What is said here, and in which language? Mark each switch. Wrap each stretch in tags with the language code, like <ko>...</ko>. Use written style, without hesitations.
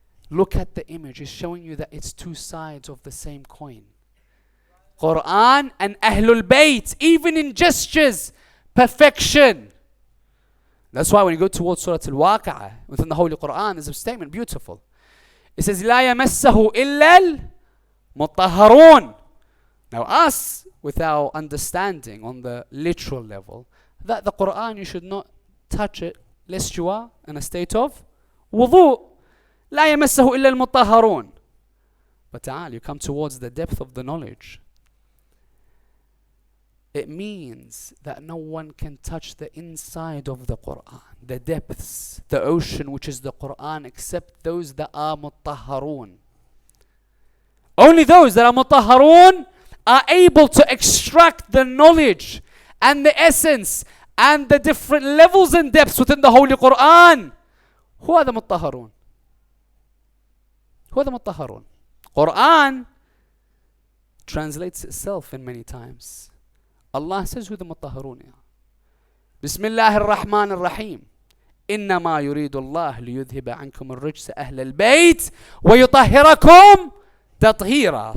<en>Look at the image. It's showing you that it's two sides of the same coin. Quran and ahlulbayt, even in gestures, perfection. That's why when you go towards Surah Al-Waqi'ah, within the Holy Quran, there's a statement, beautiful. It says,</en> <ar>لا يمسه إلا المطهرون.</ar> <en>Now us, with our understanding on the literal level, that the Quran, you should not touch it, lest you are in a state of wudu.</en> <ar>لا يمسه إلا المطهرون.</ar> <en>But ta'al, you come towards the depth of the knowledge. It means that no one can touch the inside of the Quran, the depths, the ocean which is the Quran, except those that are mutahharun. Only those that are mutahharun are able to extract the knowledge and the essence and the different levels and depths within the Holy Quran. Who are the mutahharun? Who are the mutahharun? Quran translates itself in many times. Allah says who the mutahharun are.</en> <ar>Bismillah ar-Rahman ar-Rahim. إنما يريد الله ليذهب عنكم الرجس أهل البيت ويطهركم تطهيرا.</ar>